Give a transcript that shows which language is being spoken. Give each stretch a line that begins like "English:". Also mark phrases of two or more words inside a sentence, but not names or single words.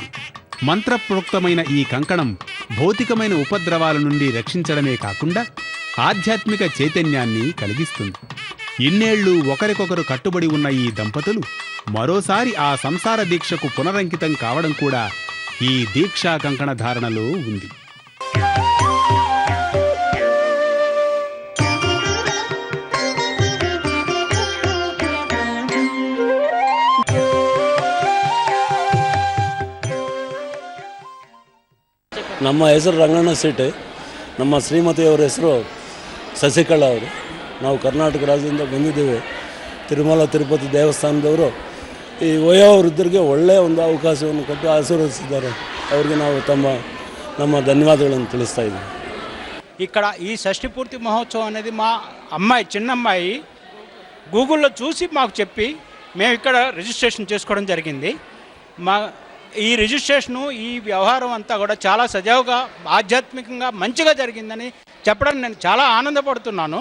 Telugu: మంత్రప్రోక్తమైన ఈ కంకణం భౌతికమైన ఉపద్రవాల నుండి రక్షించడమే కాకుండా ఆధ్యాత్మిక చైతన్యాన్ని కలిగిస్తుంది. ఇన్నేళ్లు ఒకరికొకరు కట్టుబడి ఉన్న ఈ దంపతులు మరోసారి ఆ సంసార దీక్షకు పునరంకితం కావడం కూడా ఈ దీక్షా కంకణ ధారణలో ఉంది.
Kannada: ನಮ್ಮ ಹೆಸರು ರಂಗಣ್ಣ ಸೇಟೆ. ನಮ್ಮ ಶ್ರೀಮತಿಯವರ ಹೆಸರು ಶಶಿಕಲಾ ಅವರು. ನಾವು ಕರ್ನಾಟಕ ರಾಜ್ಯದಿಂದ ಬಂದಿದ್ದೇವೆ. ತಿರುಮಲ ತಿರುಪತಿ ದೇವಸ್ಥಾನದವರು ಈ ವಯೋವೃದ್ಧರಿಗೆ ಒಳ್ಳೆಯ ಒಂದು ಅವಕಾಶವನ್ನು ಕೊಟ್ಟು ಆಶೀರ್ವದಿಸಿದ್ದಾರೆ. ಅವರಿಗೆ ನಾವು ನಮ್ಮ
Telugu: ధన్యవాదాలను తెలుస్తా
Kannada: ఇದ್ದೀವಿ.
Telugu: ఇక్కడ ఈ షష్ఠి పూర్తి మహోత్సవం అనేది మా అమ్మాయి చిన్నమ్మాయి గూగుల్లో చూసి మాకు చెప్పి మేము ఇక్కడ రిజిస్ట్రేషన్ చేసుకోవడం జరిగింది. ఈ రిజిస్ట్రేషను ఈ వ్యవహారం అంతా కూడా చాలా సజావుగా ఆధ్యాత్మికంగా మంచిగా జరిగిందని చెప్పడానికి నేను చాలా ఆనందపడుతున్నాను.